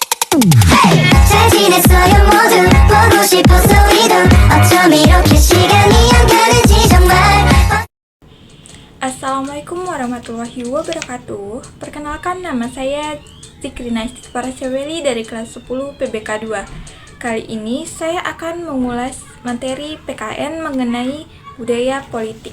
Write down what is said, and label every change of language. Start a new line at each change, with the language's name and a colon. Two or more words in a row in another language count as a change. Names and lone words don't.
Korean: 잘 지냈어요 모두 보고 싶어서 우리도 어쩜 이렇게 시간이 안 가는지 정말.
Arabic: السلام عليكم ورحمة الله وبركاته.
Indonesian: Perkenalkan, nama saya Zikrina Istighfarashaweli dari kelas 10 PBK 2. Kali ini saya akan mengulas materi PKN mengenai budaya politik.